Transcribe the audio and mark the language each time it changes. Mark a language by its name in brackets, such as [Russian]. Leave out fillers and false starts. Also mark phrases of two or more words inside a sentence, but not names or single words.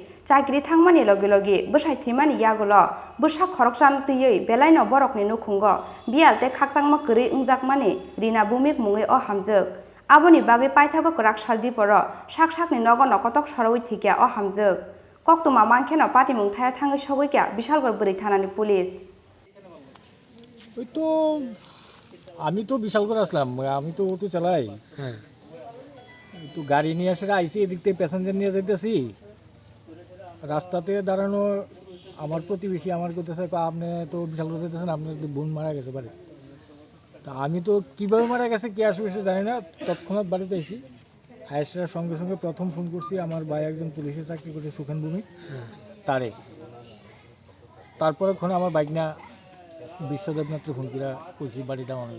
[Kok Borok] Chakiri Thangmani Logi, Bushai Thimani Yagolo, Bushak Khoroksa Tui, Belaino Borokni Nukhungo, Bialte Khaksangma Kuri Ungjakmani, Rina Bumik Mungi o Hamjwk. Aboni Bagai Paithago Krak Shaldiporo, Shak ni Nogono Kotok Sorowi Thwikha o Hamjwk. Koktuma Mangkheno Pati Mung Thaya Thangi Shogwikha, Bishalgor Buri Thanani Police. [Bangla] তো আমি তো বিশাল করে আসলাম আমি তো অটো চালাই তো গাড়ি নিয়ে এসে আইসি এদিক থেকে প্যাসেঞ্জার নিয়ে যাইতেছি রাস্তাতে দাঁড়ানো আমার প্রতিবেশী আমার কইতেছে আপনি তো বিশাল করে যাইতেছেন আপনার বোন মারা গেছে বাড়ি তা আমি তো কিভাবে মারা গেছে কি আসবে জানি না তৎক্ষণাৎ বাড়িতে আইসি আইসার সঙ্গে সঙ্গে প্রথম ফোন করছি আমার ভাই একজন পুলিশে চাকরি করে সুখেন ভূমি তারে তারপরে ওখানে আমার বাইক না বিশ্বদেবনাথের ফোন করে কইছি বাড়িটা অনলি